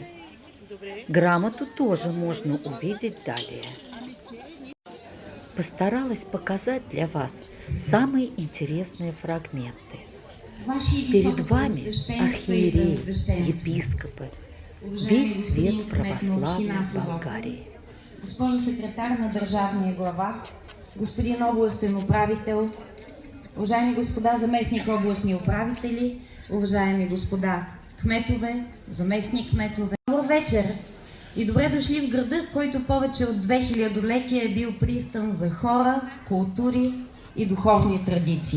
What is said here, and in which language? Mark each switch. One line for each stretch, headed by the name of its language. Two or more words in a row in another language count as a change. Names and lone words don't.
Russian: Грамоту тоже можно увидеть далее. Постаралась показать для вас самые интересные фрагменты. Перед вами архиереи, епископы, весь свет православия Болгарии.
Bulgarian: Госпожо секретар на държавния глава, господин областен управител, уважаеми господа заместник областни управители, уважаеми господа кметове, заместник кметове. Добър вечер и добре дошли в града, който повече от 2000-летия е бил пристан за хора, култури и духовни традиции.